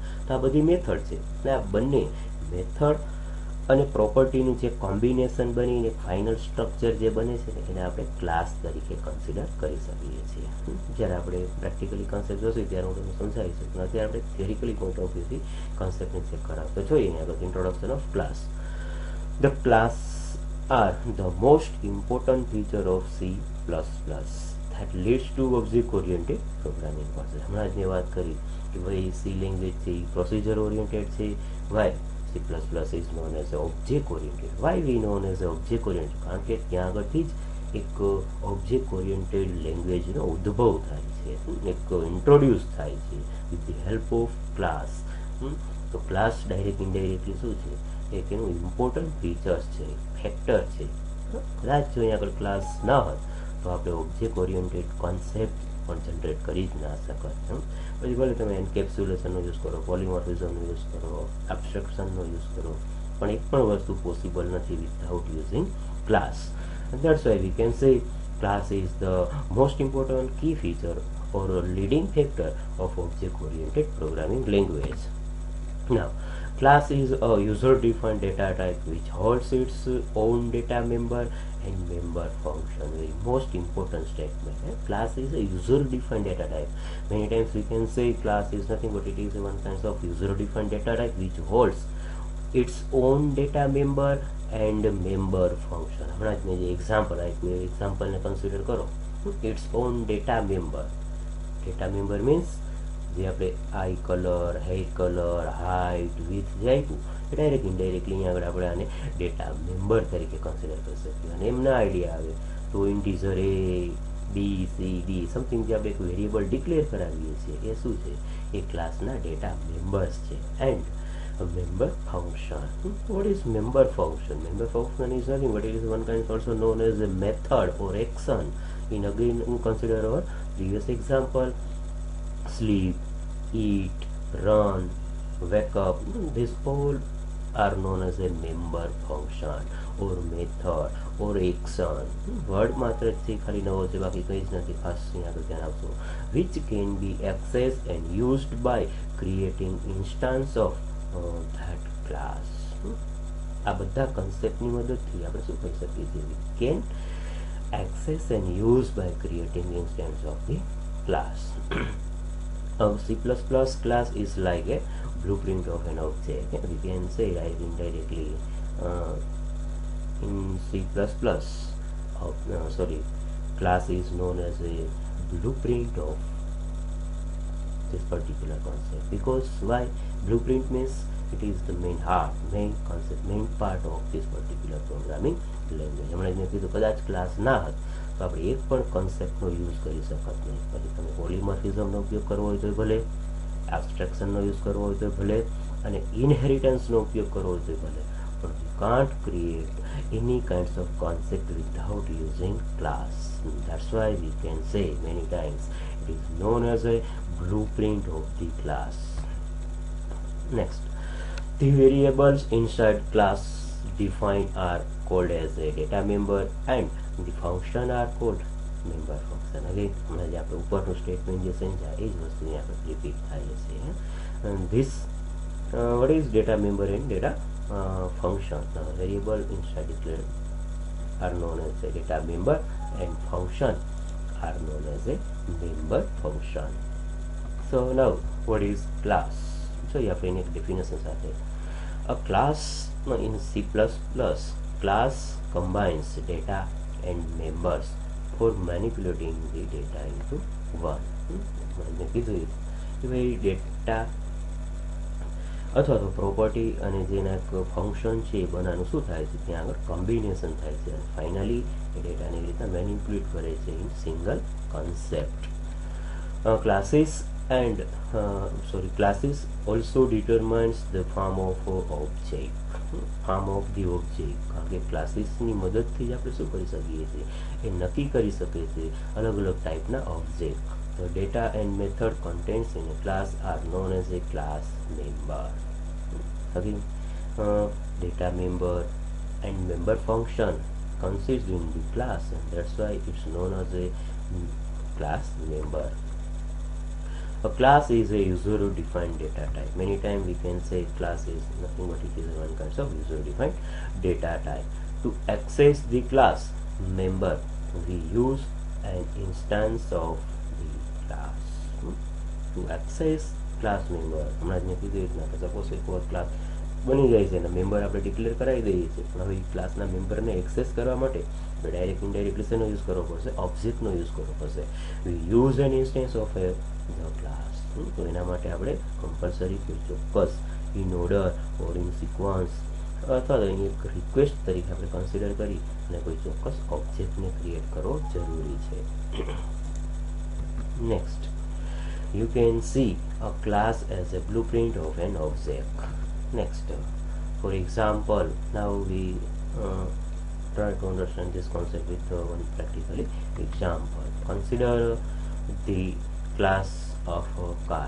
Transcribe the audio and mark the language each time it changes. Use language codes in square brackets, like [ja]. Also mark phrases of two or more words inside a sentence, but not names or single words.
[gu] તો આ બધી મેથડ છે અને આ બંને મેથડ અને પ્રોપર્ટીનું જે કોમ્બિનેશન બનીને [en] final structure [gu] જે બને છે ને એને આપણે ક્લાસ તરીકે કન્સિડર કરી શકીએ છીએ. જ્યારે આપણે [en] practically concept [gu] જોશું ત્યારે હું તમને સમજાવીશ, પણ અત્યારે આપણે [en] theoretically point of view [gu] કન્સેપ્ટને ચેક કરાવતો જોઈએ. [en] આગળ introduction of class. The class are the most important feature of C++ that leads to object-oriented programming process. [gu] હમણાં જ મેં વાત કરી કે ભાઈ C લેંગ્વેજ છે એ [en] procedure oriented [gu] છે. [en] વાય C++ is known as object oriented. Why we known as object oriented? [gu] કારણ કે ત્યાં આગળથી જ એક [en] object oriented language [gu] ઉદ્ભવ થાય છે, એક ઇન્ટ્રોડ્યુસ થાય છે [en] with the help of class. [gu] તો [en] class direct indirectly [gu] શું છે એક એનું [en] important features [gu] છે, ફેક્ટર છે. કદાચ જો અહીંયા આગળ ક્લાસ ના હોત તો આપણે [en] object oriented concept [gu] પણ જનરેટ કરી જ ના શકત. પછી ભલે તમે એન્કેપ્સ્યુલેશનનો યુઝ કરો, પોલિમોર્ફિઝમનો યુઝ કરો, એબ્સ્ટ્રેક્શનનો યુઝ કરો, પણ એક પણ વસ્તુ પોસિબલ નથી [en] without using class. That's why we can say class is the most important key feature or a leading factor of object-oriented programming language. Now, class is a user-defined data type which holds its own data member and member function. Very most important statement. Class is a user-defined data type. Many times we can say class is nothing but it is one kind of user-defined data type which holds its own data member and member function. [gu] હમણાં જ મેં જે એક્ઝામ્પલ આપ્યું એ એક્ઝામ્પલને કન્સિડર કરો. [en] its own data member. data member means [gu] જે આપણે [en] eye color, head color, height, with [gu] જે આપ્યું એ [en] direct indirectly [gu] અહીંયા આગળ આપણે આને [en] data member [gu] તરીકે કન્સિડર કરી શકીએ. અને એમના આઈડિયા આવે તો [en] integer a, b, c, d something [gu] જે આપણે એક વેરિયેબલ ડિક્લેર કરાવીએ છીએ એ શું છે એ ક્લાસના [en] data members [gu] છે. [en] એન્ડ member function. What is member function? Member function is nothing but it is one kind also known as a method or action. In again consider our previous example, sleep, eat, run, wake up. These all are known as a member function or method or action. [gu] Word માત્ર છે ખાલી નવો છે, બાકી કંઈ જ નથી. ખાસ અહીંયા આગળ ધ્યાન આપશો. [en] Which can be accessed and used by creating instance of that class. [gu] આ બધા કન્સેપ્ટની મદદથી આપણે શું કહી શકીએ છીએ? [en] We can access and use by creating instance of the class. C++ class is like a blueprint of an object. We can say right indirectly in C++. Class is known as a blueprint of this particular concept. Because why? Blueprint means it is the main heart, main concept, main part of this particular programming language. [gu] હમણાં મેં કીધું કદાચ ક્લાસ ના હોત તો આપણે એક પણ કન્સેપ્ટનો યુઝ કરી શકત નહીં. પછી તમે પોલિમોર્ફિઝમનો ઉપયોગ કરવો હોય તો ભલે, એબ્સ્ટ્રેક્શનનો યુઝ કરવો હોય તો ભલે, અને ઇનહેરિટન્સનો ઉપયોગ કરવો હોય તો ભલે, પણ [en] you can't create any kinds of concept without using class. That's why we can say many times it is known as a blueprint of the class. Next, the variables inside class defined are called as a data member and the function are called member function. Again, [gu] હમણાં જે આપણે ઉપરનું સ્ટેટમેન્ટ જે સમજ્યા એ જ વસ્તુ અહીંયા આપણે રિપીટ થાય છે. [en] And this what is data member and data function? Variable inside declared are known as a data member and function are known as a member function. So now what is class? So you have any definition સાથે A class in C++, class combines data and members for manipulating the data into one. [gu] મેં કીધું કે ભાઈ ડેટા અથવા તો પ્રોપર્ટી અને જેના એક ફંક્શન છે એ બનાવવાનું શું થાય છે, ત્યાં આગળ કોમ્બિનેશન થાય છે અને ફાઇનલી એ ડેટાને રીતના મેનિપ્યુલેટ કરે છે [en] in single concept. Classes also determines the form of the object. [gu] કારણ કે ક્લાસીસની મદદથી જ આપણે શું કરી શકીએ છીએ, એ નક્કી કરી શકીએ છીએ અલગ અલગ ટાઈપના ઓબ્જેક્ટ. [en] The data and method contents in a class are known as a class member. Again, data member and member function consists in the class, and that's why it's known as a class member. A class is a user-defined data type. Many times we can say class is nothing but it is one kind of user-defined data type. To access the class member, we use an instance of the class. To access class member, [gu] હમણાં જ મેં કીધું રીતના કે સપોઝ એક ક્લાસ બની જાય છે અને મેમ્બર આપણે ડિક્લેર કરાવી દઈએ છીએ, પણ હવે ક્લાસના મેમ્બરને એક્સેસ કરવા માટે આપણે [en] direct indirectly [gu] શેનો યુઝ કરવો પડશે, ઓબ્જેક્ટનો યુઝ કરવો પડશે. [en] we use an instance of a the class. [gu] તો એના માટે આપણે કમ્પલસરી ચોક્કસ [en] in order or in sequence [gu] અથવા તો એની એક રિક્વેસ્ટ તરીકે આપણે કન્સિડર કરી અને કોઈ ચોક્કસ ઓબ્જેક્ટને ક્રિએટ કરવો જરૂરી છે. [en] નેક્સ્ટ, you can see a class as a blueprint of an object. Next, for example, now we try to understand this concept with one practical example. Consider the class of a car.